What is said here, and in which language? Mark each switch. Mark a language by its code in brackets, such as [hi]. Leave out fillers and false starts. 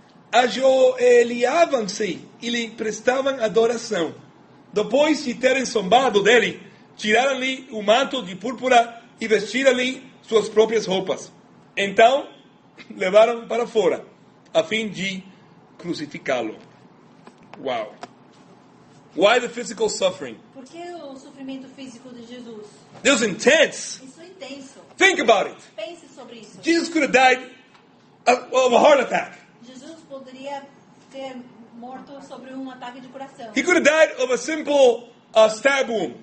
[pt] Ajoelhavam-se e lhe prestavam adoração. Depois de terem zombado dele, tiraram-lhe o manto de púrpura e vestiram-lhe suas próprias roupas. Então, levaram para fora, a fim de crucificá-lo. [en] Wow. Why the physical suffering? [pt] Por que o sofrimento físico de Jesus? [en] It was intense. [pt] Isso é intenso. [en] Think about it. [pt] Pense sobre isso. [en] Jesus could have died of a heart attack. [pt] Jesus poderia ter morto sobre um ataque de coração. [en] He could have died of a simple stab wound.